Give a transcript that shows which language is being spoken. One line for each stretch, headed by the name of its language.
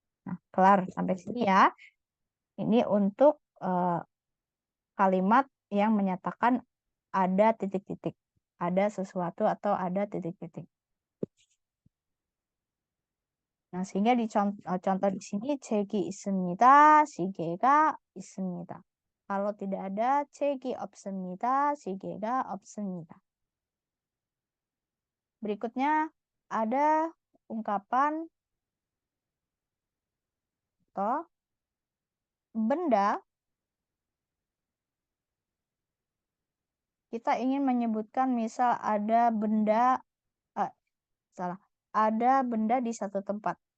Indonesian: Nah, kelar sampai sini ya. Ini untuk kalimat yang menyatakan ada titik-titik. Ada sesuatu atau ada titik-titik. Nah, sehingga di contoh di sini
Korean: 책이 있습니다, 시계가 있습니다.
Indonesian: Kalau tidak ada
Korean: 책이 없습니다, 시계가 없습니다.
Indonesian: Berikutnya ada ungkapan atau benda. Kita ingin menyebutkan misal ada benda ada benda di satu tempat.